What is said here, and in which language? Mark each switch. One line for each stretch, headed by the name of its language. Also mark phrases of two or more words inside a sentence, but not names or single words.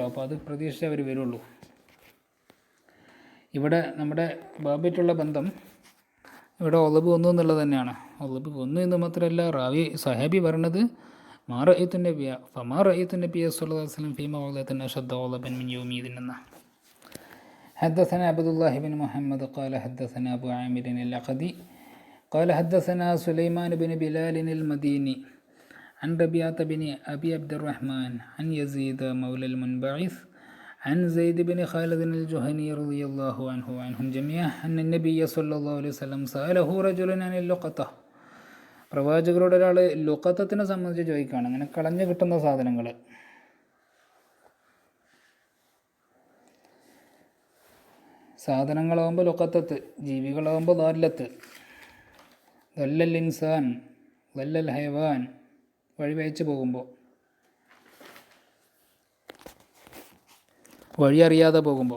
Malayalam: അപ്പോൾ അത് പ്രതീക്ഷിച്ച് അവർ വരുള്ളൂ. ഇവിടെ നമ്മുടെ ബാബായിട്ടുള്ള ബന്ധം ഇവിടെ ഒളബ് ഒന്നു എന്നുള്ളത് തന്നെയാണ്. ഒളബ് ഒന്നു എന്ന് മാത്രമല്ല, സഹാബി പറഞ്ഞത്
Arabic: ما رأيت نبيا فما رأيت نبيا صلى الله عليه وسلم في موعظة أشد غضبا من يومئذ
Malayalam: എന്ന.
Arabic: حدثنا عبد الله بن محمد قال حدثنا أبو عامر العقدي قال حدثنا سليمان بن بلال المديني عن ربيعة بن أبي عبد الرحمن عن يزيد مولى المنبعث عن زيد بن خالد الجهني رضي الله عنه وعنهم جميعا أن النبي صلى الله عليه وسلم سأله رجل عن اللقطة.
Malayalam: പ്രവാചകരോട് ഒരാൾ ലുഖത്തത്തിനെ സംബന്ധിച്ച് ചോദിക്കുകയാണ്. അങ്ങനെ കളഞ്ഞു കിട്ടുന്ന സാധനങ്ങൾ. സാധനങ്ങളാകുമ്പോൾ ലുഖത്തത്ത്, ജീവികളാകുമ്പോൾ ദാല്ലത്ത്.
Arabic: ضل الإنسان, ضل الحيوان,
Malayalam: വഴി വയച്ചു പോകുമ്പോൾ, വഴി അറിയാതെ പോകുമ്പോൾ.